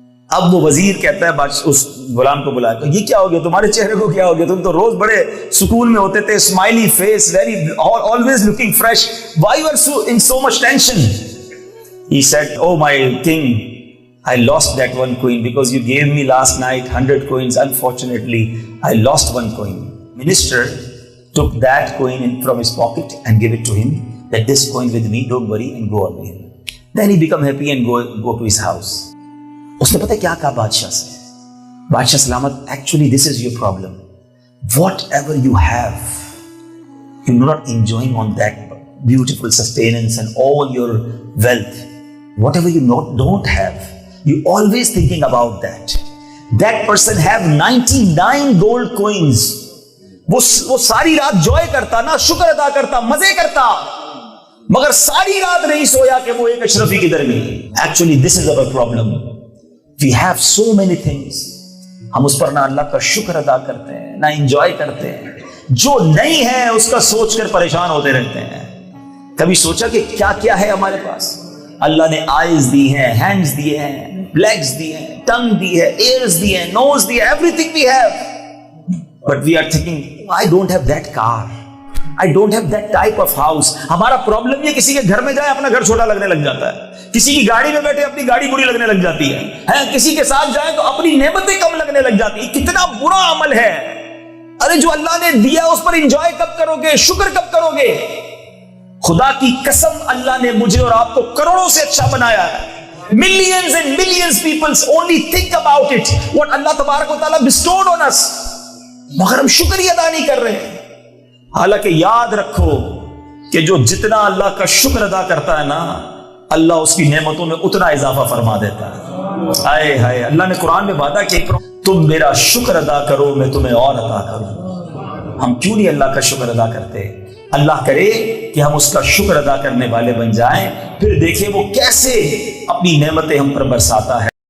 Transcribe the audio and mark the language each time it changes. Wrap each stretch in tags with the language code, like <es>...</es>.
<ur>اب وہ وزیر کہتا ہے اس غلام کو بلایا کہ یہ کیا ہو گیا, تمہارے چہرے کو کیا ہو گیا, تم تو روز بڑے سکون میں ہوتے تھے, Ismaili face, very</ur> <en>always looking fresh, why you are so in so much tension? He said, oh my king, I lost that one coin because you gave me last night 100 coins. Unfortunately, I lost one coin. Minister took that coin from his pocket and gave it to him, that this coin with me, don't worry, and go away. Then he become happy and go to his house.</en> <ur>اس نے پتہ کیا کہا بادشاہ سے, بادشاہ سلامت,</ur> <en>actually this is your problem. Whatever you have, you're not enjoying on that beautiful sustenance and all your wealth. Whatever you don't have, you always thinking about that. That person have 99 gold coins.</en> <ur>وہ ساری رات joy کرتا نا, شکر ادا کرتا, مزے کرتا, مگر ساری رات نہیں سویا کہ وہ ایک اشرفی کدھر گئی.</ur> <en>Actually this is our problem. We have so many things.</en> <ur>ہم اس پر نہ اللہ کا شکر ادا کرتے ہیں, نہ انجوائے کرتے ہیں. جو نہیں ہے اس کا سوچ کر پریشان ہوتے رہتے ہیں. کبھی سوچا کہ کیا کیا ہے ہمارے پاس؟ اللہ نے آئیز دی ہیں, ہینڈز دیے ہیں, لیگز دی ہیں, ٹنگ دی ہے, ایئرز دی ہیں, نوز دی ہے,</ur> <en>everything we have. But we are thinking, I don't have that car. I don't have that type of house.</en> <ur>ہمارا پرابلم یہ, کسی کے گھر میں جائے اپنا گھر چھوٹا لگنے لگ جاتا ہے, کسی کی گاڑی میں بیٹھے اپنی گاڑی بری لگنے لگ جاتی ہے, کسی کے ساتھ جائے تو اپنی نعمتیں کم لگنے لگ جاتی ہے. کتنا برا عمل ہے. ارے جو اللہ نے دیا اس پر انجوائے کب کرو گے, شکر کب کرو گے؟ خدا کی قسم, اللہ نے مجھے اور آپ کو کروڑوں سے اچھا بنایا ہے.</ur> <en>Millions and millions people only think about it, what Allah تبارک و تعالیٰ bestowed on us,</en> <ur>مگر ہم شکر ادا نہیں کر رہے ہیں. حالانکہ یاد رکھو کہ جو جتنا اللہ کا شکر ادا کرتا ہے نا, اللہ اس کی نعمتوں میں اتنا اضافہ فرما دیتا ہے. آئے ہائے, اللہ نے قرآن میں وعدہ کیا تم میرا شکر ادا کرو میں تمہیں اور عطا کروں. ہم کیوں نہیں اللہ کا شکر ادا کرتے؟ اللہ کرے کہ ہم اس کا شکر ادا کرنے والے بن جائیں, پھر دیکھیں وہ کیسے اپنی نعمتیں ہم پر برساتا ہے.</ur>